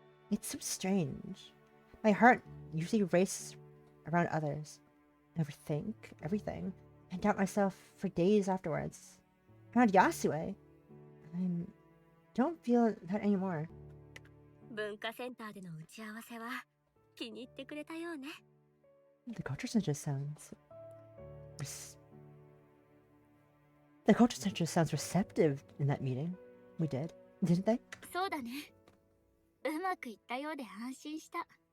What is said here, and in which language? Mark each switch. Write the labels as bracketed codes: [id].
[en] It's so strange. My heart usually races around others. Overthink everything. And doubt myself for days afterwards. Around Yasue, I don't feel that anymore. [ja] 文化センターでの打ち合わせは気に入ってくれたようね。 [en] The culture center sounds... The culture center sounds receptive in that meeting. We did, didn't they? [ja] そうだね。うまくいったようで安心した。